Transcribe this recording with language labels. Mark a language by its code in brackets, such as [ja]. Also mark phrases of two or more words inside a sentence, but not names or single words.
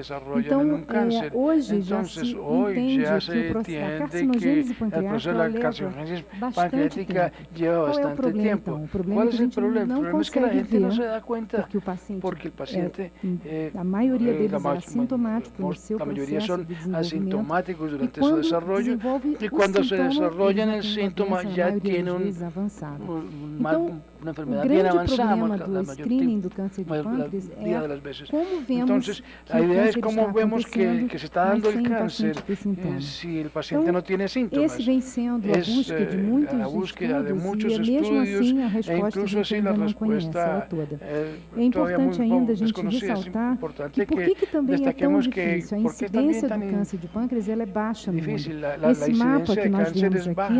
[pt] Então, hoje já se entende que a carcinogênese pancreática leva bastante tempo. Qual é o problema, então? O problema é que a gente não consegue ver, porque o paciente, a maioria deles é assintomático no seu processo de desenvolvimento, e quando se desenvolve o sintoma, [es] ya tiene una enfermedad bien avanzada, [pt] do screening do câncer de pâncreas como vemos [es] entonces, la idea es cómo vemos que se está dando el cáncer si el paciente no tiene síntomas. [pt] Esse vem sendo a busca de muitos estudos, e mesmo assim a resposta a gente ainda não conhece ela toda. É importante ainda a gente ressaltar que por que também é tão difícil. A incidência do câncer de pâncreas ela é baixa no mundo. Esse mapa que nós vemos aqui,